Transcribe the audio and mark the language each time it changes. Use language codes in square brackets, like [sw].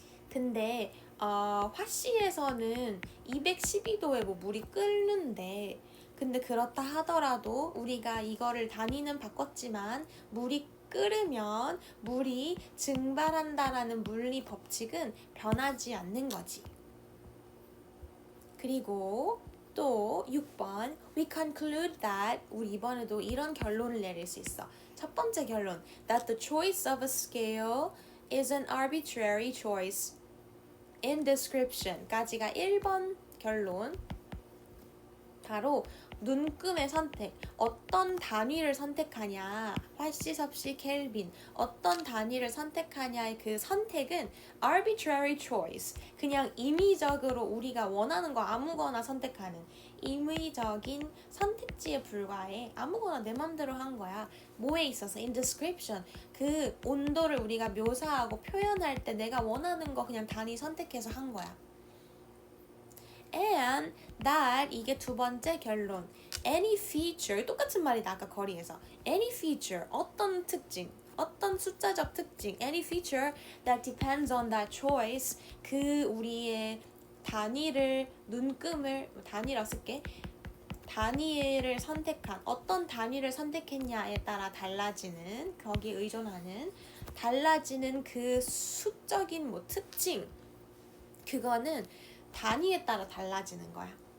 [ko] 근데 화씨에서는 212도에 뭐 물이 끓는데 근데 그렇다 하더라도 우리가 이거를 단위는 바꿨지만 물이 끓으면 물이 증발한다라는 물리 법칙은 변하지 않는 거지. 그리고 또 6번 [en] We conclude that [ko] 우리 이번에도 이런 결론을 내릴 수 있어. 첫 번째 결론 [en] That the choice of a scale is an arbitrary choice in description [ko] 까지가 1번 결론 바로 눈금의 선택. 어떤 단위를 선택하냐. 화씨, 섭씨, 켈빈. 어떤 단위를 선택하냐의 그 선택은 [en] arbitrary choice. [ko] 그냥 임의적으로 우리가 원하는 거 아무거나 선택하는 임의적인 선택지에 불과해. 아무거나 내 맘대로 한 거야. 뭐에 있어서? [en] in description. [ko] 그 온도를 우리가 묘사하고 표현할 때 내가 원하는 거 그냥 단위 선택해서 한 거야. [en] And that [ko] 이게 두 번째 결론. [en] Any feature [ko] 똑같은 말이다 아까 거리에서. [en] Any feature [ko] 어떤 특징, 어떤 숫자적 특징. [en] Any feature that depends on that choice. [ko] 그 우리의 단위를 눈금을 단위라 쓸게. 단위를 선택한 어떤 단위를 선택했냐에 따라 달라지는 거기에 의존하는 달라지는 그 수적인 뭐 특징 그거는 단위에 따라 달라지는 거야.